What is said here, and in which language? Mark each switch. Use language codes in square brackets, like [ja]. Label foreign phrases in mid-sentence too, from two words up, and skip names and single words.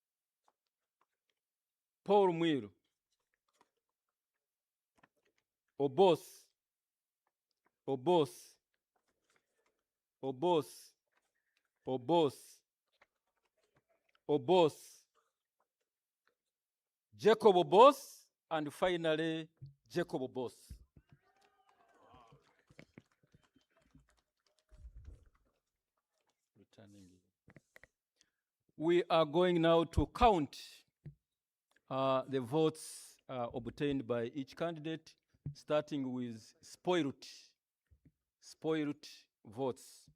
[en] Paul Mwiru. Obos. Obos. Obos. Obos. Obos. Jacob Obos, and finally Jacob Obos. We are going now to count the votes obtained by each candidate, starting with spoiled votes.